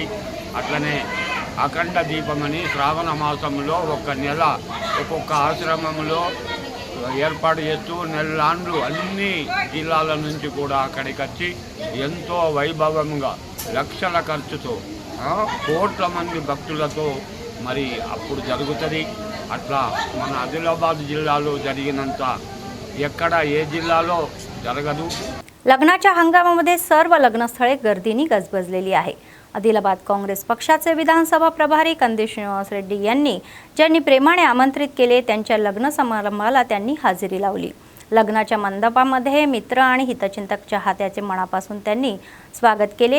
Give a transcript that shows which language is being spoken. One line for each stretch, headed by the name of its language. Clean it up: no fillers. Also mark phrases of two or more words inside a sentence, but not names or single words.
Telugu: అట్లనే అఖండ దీపమని శ్రావణ మాసంలో ఒక నెల ఒక్కొక్క ఆశ్రమంలో ఏర్పాటు చేస్తూ నెలలాండ్లు అన్ని జిల్లాల నుంచి కూడా అక్కడికి వచ్చి ఎంతో వైభవంగా లక్షల ఖర్చుతో కోట్ల మంది భక్తులతో మరి అప్పుడు జరుగుతుంది. అట్లా మన ఆదిలాబాద్ జిల్లాలో జరిగినంత ఎక్కడ ఏ జిల్లాలో జరగదు.
Marathi: लग्नाच्या हंगामामध्ये सर्व लग्नस्थळे गर्दीने गजबजलेली आहे. आदिलाबाद काँग्रेस पक्षाचे विधानसभा प्रभारी कंदी श्रीनिवास रेड्डी यांनी ज्यांनी प्रेमाने आमंत्रित केले त्यांच्या लग्न समारंभाला त्यांनी हजेरी लावली. लग्नाच्या मंडपामध्ये मित्र आणि हितचिंतक चाहत्याचे मनापासून त्यांनी स्वागत केले.